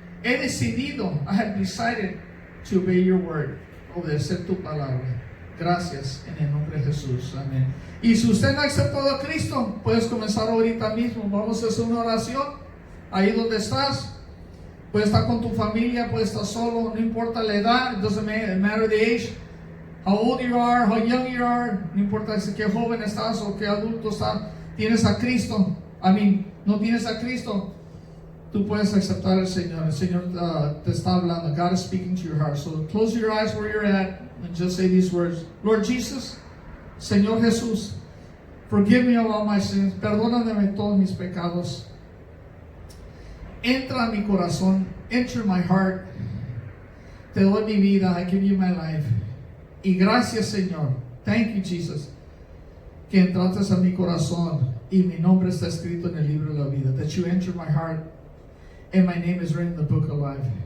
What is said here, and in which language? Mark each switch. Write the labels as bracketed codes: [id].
[es] He decidido, [en] I have decided to obey your word. [es] Obedecer tu palabra. Gracias en el nombre de Jesús. Amén. Y si usted no ha aceptado a Cristo, puedes comenzar ahorita mismo. Vamos a hacer una oración. Ahí donde estás. Puedes estar con tu familia, puedes estar solo, no importa la edad, [en] it doesn't matter the age, how old you are, [es] how young you are, no importa si qué joven estás o qué adulto estás, tienes a Cristo no tienes a Cristo, tú puedes aceptar al Señor. El Señor te está hablando. [en] God is speaking to your heart. So close your eyes where you're at and just say these words. Lord Jesus, [es] Señor Jesús, [en] forgive me of all my sins. [es] Perdóname todos mis pecados. Entra a mi corazón. [en] Enter my heart. [es] Te doy mi vida. [en] I give you my life. [es] Y gracias, Señor. [en] Thank you, Jesus, [es] que entraste a mi corazón y mi nombre está escrito en el libro de la vida. [en] That you enter my heart and my name is written in the book of life.